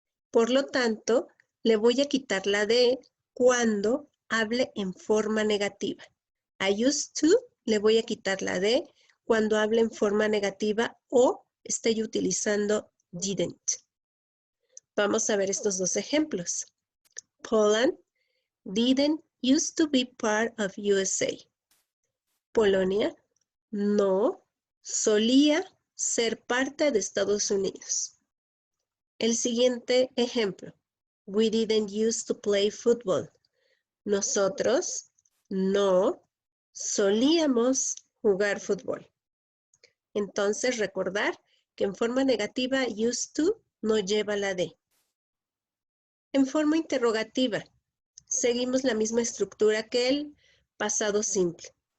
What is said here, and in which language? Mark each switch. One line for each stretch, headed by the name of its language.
Spanish: Por lo tanto, le voy a quitar la D cuando hable en forma negativa. A used to le voy a quitar la D cuando hable en forma negativa o esté utilizando didn't. Vamos a ver estos dos ejemplos.
English: Poland didn't used to be part of USA.
Spanish: Polonia no solía ser parte de Estados Unidos.
English: El siguiente ejemplo. We didn't used to play football.
Spanish: Nosotros no solíamos jugar fútbol. Entonces, recordar que en forma negativa, used to no lleva la D. En forma interrogativa, seguimos la misma estructura que el pasado simple.